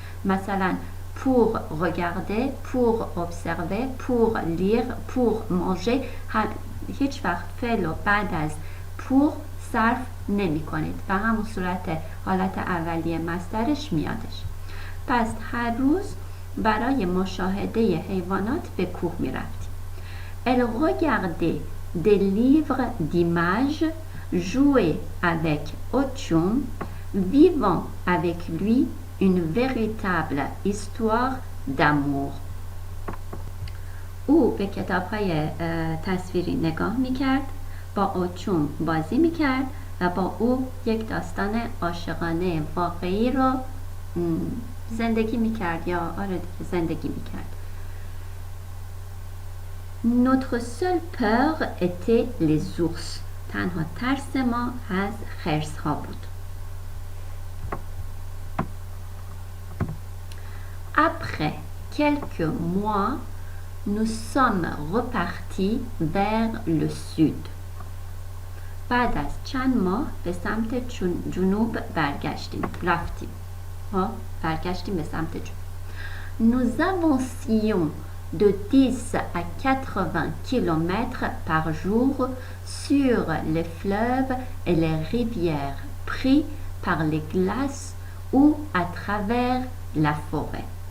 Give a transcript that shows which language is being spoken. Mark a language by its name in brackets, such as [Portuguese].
[French] مثلا pour regarder, pour observer, pour lire, pour manger. [Persian] هیچ وقت فعل و بعد از pour صرف نمی کنید و همون صورت حالت اولیه مصدرش میادش. پس هر روز برای مشاهده حیوانات به کوه می رفتیم. [French] Elle regardait des livres d'images, jouait avec Otium, vivant avec lui une véritable histoire d'amour. [Persian] او به کتاب‌های تصویری نگاه می‌کرد، با اوچوم بازی می‌کرد و با او یک داستان عاشقانه واقعی رو زندگی میکرد یا زندگی میکرد. [French] Notre seule peur était les ours. [Persian] تنها ترس ما از خرس ها بود. [French] Après quelques mois, nous sommes repartis vers le sud. [Persian] بعد از چند ماه به سمت جنوب رفتیم. برگشتیم به سمت جنوب. [French] Nous avancions de 10 à 80 km par jour sur les fleuves et les rivières pris par les glaces ou à travers la forêt.